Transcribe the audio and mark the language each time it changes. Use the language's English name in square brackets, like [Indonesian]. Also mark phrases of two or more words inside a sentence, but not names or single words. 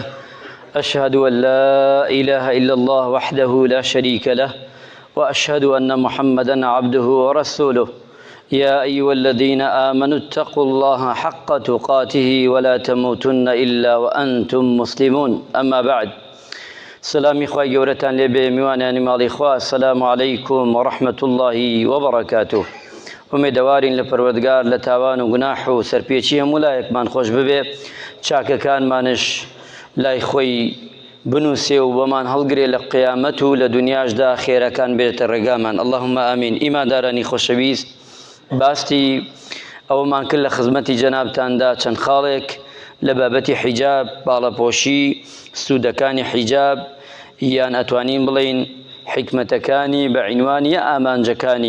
[Arabic] أشهد أن لا إله إلا الله وحده لا شريك له وأشهد أن محمدا عبده ورسوله. يا أيها الذين آمنوا اتقوا الله حق تقاته ولا تموتن إلا وأنتم مسلمون. أما بعد، [Central Kurdish] سلامی خوای گەورەتان لێبێ، میوانانی ماڵی خوا. [Arabic] السلام عليكم ورحمة الله وبركاته. [Central Kurdish] ئومێدەوارین لە پەروەردگار لە تاوان و گوناح و سەرپێچی هەموو لایەکمان خۆش ببێ، چاکەکانمانش لای خۆی بنووسێ و بۆمان هەڵگرێ لە قیامەت و لە دنیاشدا خێرەکان بێتە ڕێگامان. [Arabic] اللهم ئامین. [Central Kurdish] ئیماندارانی خۆشەویست، باستی ئەوەمان کرد لە خزمەتی جەنابتاندا چەند خاڵێک لە بابەتی حیجاب، باڵەپۆشی، سوودەکانی حیجاب، یان ئەتوانین بڵین حکمەتەکانی بە عنوانی ئامانجەکانی.